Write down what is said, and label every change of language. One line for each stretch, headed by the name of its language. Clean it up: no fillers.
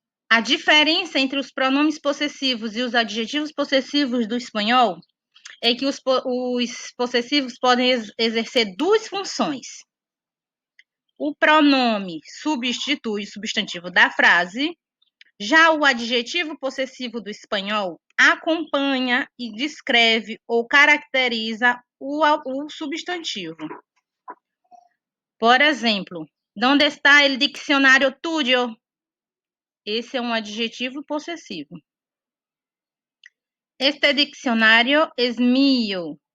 Portuguese: A diferença entre os pronomes possessivos e os adjetivos possessivos do espanhol é que os possessivos podem exercer duas funções. O pronome substitui o substantivo da frase. Já o adjetivo possessivo do espanhol acompanha e descreve ou caracteriza o substantivo.
Spanish: Por exemplo, ¿dónde está el diccionario tuyo?
Portuguese: Esse é um adjetivo possessivo.
Spanish: Este diccionario es mío.